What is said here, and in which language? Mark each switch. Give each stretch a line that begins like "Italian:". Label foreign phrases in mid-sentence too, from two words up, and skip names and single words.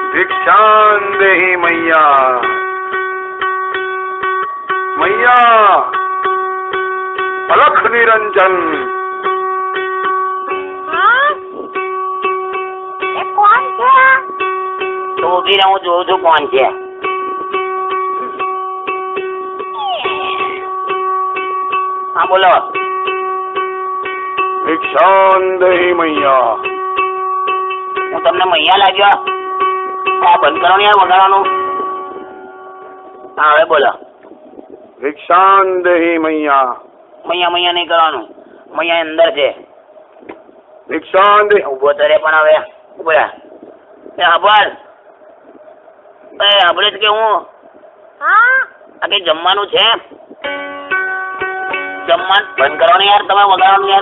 Hindi: भिक्षां देहि मैया मैया अलख निरंजन।
Gujarati: કોણ છે? તો ઉભી રહું, જોઉં છું કોણ છે. હા બોલો.
Hindi: भिक्षां देहि मैया.
Gujarati: હું તમને મૈયા લાગ્યો? આ બંધ કરો ને યાર વગાડવાનું. હા હવે બોલો.
Hindi: भिक्षां देहि मैया.
Gujarati: મૈયા મૈયા નહીં કરવાનું, મૈયા અંદર છે.
Hindi: भिक्षां देहि.
Gujarati: ઉભો તો રે પણ હવે ઉભો રહે. આભાર. આપણે જ કે હું આ કઈ જમવાનું છે? જમવાનું બંધ કરો ને યાર, તમે વગાડવાનું યાર.